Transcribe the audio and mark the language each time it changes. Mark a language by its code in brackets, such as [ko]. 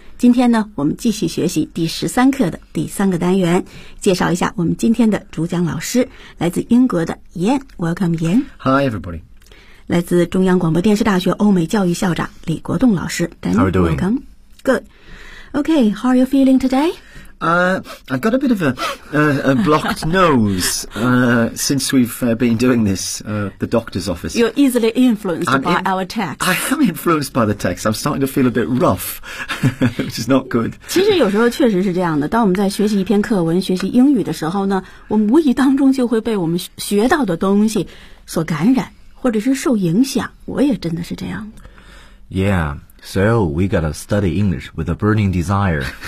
[zh] 今天呢，我们继续学习第十三课的第三个单元，介绍一下我们今天的主讲老师，来自英国的 Ian。 [en] Welcome Ian。 Hi everybody。 [zh] 来自中央广播电视大学欧美教育校长李国栋老师。 [en] How are you doing? Good. Okay, how are you feeling today? I got a bit of a blocked nose since we've been doing this at the doctor's office. You're easily influenced by our text. I am influenced by the text. I'm starting to feel a bit rough, which is not good. [zh] 其实有时候确实是这样的。当我们在学习一篇课文、学习英语的时候呢，我们无意当中就会被我们学到的东西所感染，或者是受影响。我也真的是这样。 [en] Yeah. So, we gotta study English with a burning desire.